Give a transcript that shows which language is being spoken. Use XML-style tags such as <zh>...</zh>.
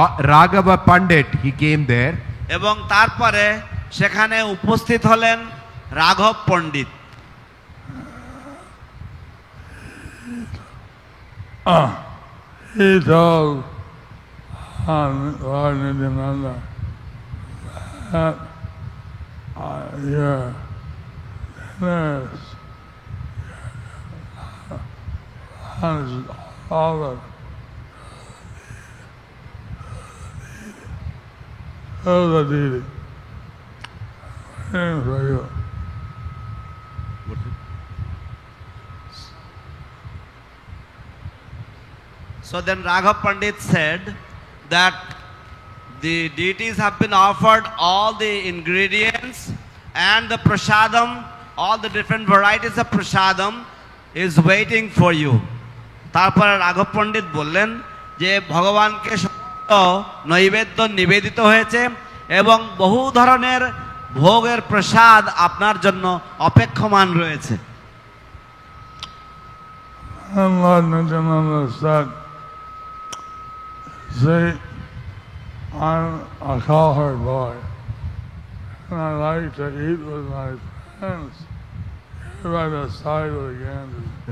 <en>Raghava Pandit, he came there.</en> <bn>এবং তারপরে সেখানে উপস্থিত হলেন রাঘব পণ্ডিত।</bn> <en>He told Lord Nityananda that your dinners and all of the deity waiting for you. So then Raghav Pandit said that the deities have been offered all the ingredients and the prasadam, all the different varieties of prasadam is waiting for you.</en> <bn>তারপর রাঘব পণ্ডিত বললেন যে ভগবানকে সমস্ত নৈবেদ্য নিবেদিত হয়েছে এবং বহু ধরনের ভোগের প্রসাদ আপনার জন্য অপেক্ষমান রয়েছে।</bn> <en>Lord Nityananda said, see, I'm a cowherd boy, and I like to eat with my friends by the side of the Ganges.</en>